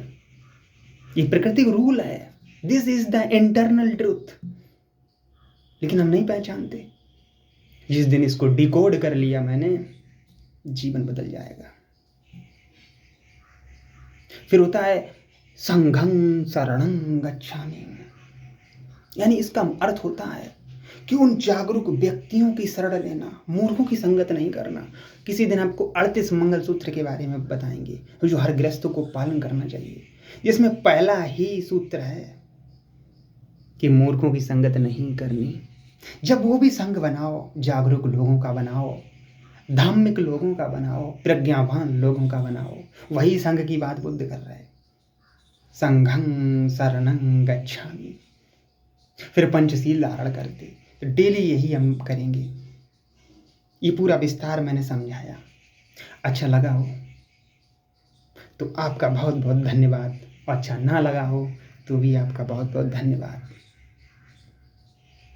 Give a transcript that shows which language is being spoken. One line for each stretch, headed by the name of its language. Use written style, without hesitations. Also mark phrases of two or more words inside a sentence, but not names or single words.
Hindi: ये प्रकृति का रूल है,
English: this is the internal truth,
Hindi: लेकिन हम नहीं पहचानते। जिस दिन इसको डिकोड कर लिया मैंने, जीवन बदल जाएगा। फिर होता है
Pali: संघं शरणं गच्छामि,
Hindi: यानी इसका अर्थ होता है कि उन जागरूक व्यक्तियों की शरण लेना, मूर्खों की संगत नहीं करना। किसी दिन आपको 38 मंगल सूत्र के बारे में बताएंगे जो हर गृहस्थों को पालन करना चाहिए, जिसमें पहला ही सूत्र है कि मूर्खों की संगत नहीं करनी। जब वो भी संग बनाओ, जागरूक लोगों का बनाओ, धार्मिक लोगों का बनाओ, प्रज्ञावान लोगों का बनाओ। वही संग की बात बुद्ध कर रहे हैं,
Pali: संघं शरणं गच्छामि।
Hindi: फिर पंचशील धारण करते, तो डेली यही हम करेंगे। ये पूरा विस्तार मैंने समझाया। अच्छा लगा हो तो आपका बहुत बहुत धन्यवाद, और अच्छा ना लगा हो तो भी आपका बहुत बहुत धन्यवाद।